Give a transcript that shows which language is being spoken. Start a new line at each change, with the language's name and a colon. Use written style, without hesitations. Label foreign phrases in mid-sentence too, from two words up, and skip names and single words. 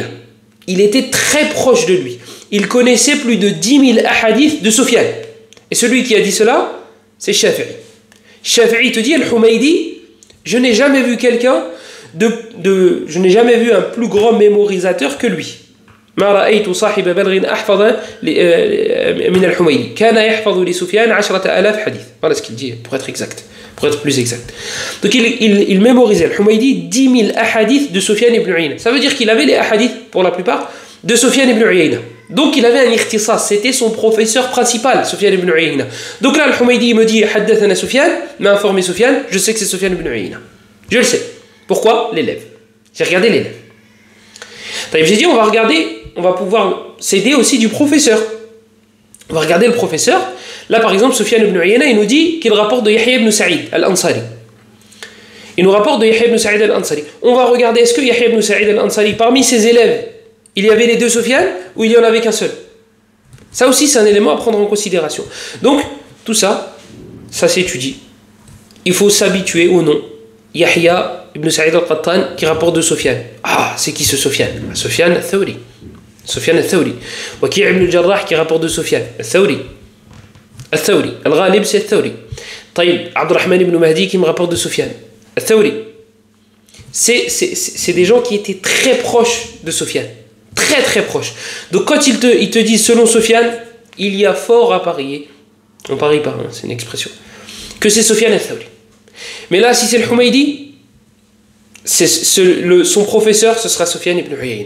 French: Il était très proche de lui. Il connaissait plus de 10 000 ahadiths de Sufyan. Et celui qui a dit cela, c'est Shafi'i. Shafi'i te dit, Al-Humaydi, je n'ai jamais vu quelqu'un je n'ai jamais vu un plus grand mémorisateur que lui.
Arabic: ما رأيت صاحب بلغ أحفظ من الحميدي كان يحفظ لسفيان 10,000 حديث.
French: Voilà ce qu'il dit pour être exact, pour être plus exact. Donc il mémorisait le Humaydi 10 000 ahadith de Sufyan ibn Uyayna. Ça veut dire qu'il avait les ahadith pour la plupart de Sufyan ibn Uyayna. Donc il avait un ikhtisas, c'était son professeur principal, Sufyan ibn Uyayna. Donc là le Humaydi me dit haddathana Sufyan, m'a informé Sufyan, je sais que c'est Sufyan ibn Uyayna. Je le sais. Pourquoi? L'élève. J'ai regardé l'élève. J'ai dit on va pouvoir s'aider aussi du professeur. On va regarder le professeur. Là par exemple Sufyan ibn Uyayna il nous dit qu'il rapporte de Yahya ibn Sa'id al-Ansari. Il nous rapporte de Yahya ibn Sa'id al-Ansari. On va regarder est-ce que Yahya ibn Sa'id al-Ansari parmi ses élèves il y avait les deux Sufyan ou il n'y en avait qu'un seul. Ça aussi c'est un élément à prendre en considération. Donc tout ça, ça s'étudie. Il faut s'habituer au nom. Yahya ibn Sa'id al-Qattan qui rapporte de Sufyan. Ah, c'est qui ce Sufyan? Sufyan al-Thawri. Sufyan al-Thawri. Waki' ibn al-Jarrah qui rapporte de Sufyan. Al-Thawri. Al-Thawri. Al-Ghalib c'est al-Thawri. Taïb, Abdurrahman ibn Mahdi qui me rapporte de Sufyan. Al-Thawri. C'est des gens qui étaient très proches de Sufyan. Très très proches. Donc quand ils te disent selon Sufyan, il y a fort à parier. On parie pas, hein, c'est une expression. Que c'est Sufyan al-Thawri. Mais là, si c'est le Humaydi, son professeur, ce sera Sufyan ibn Uyayna.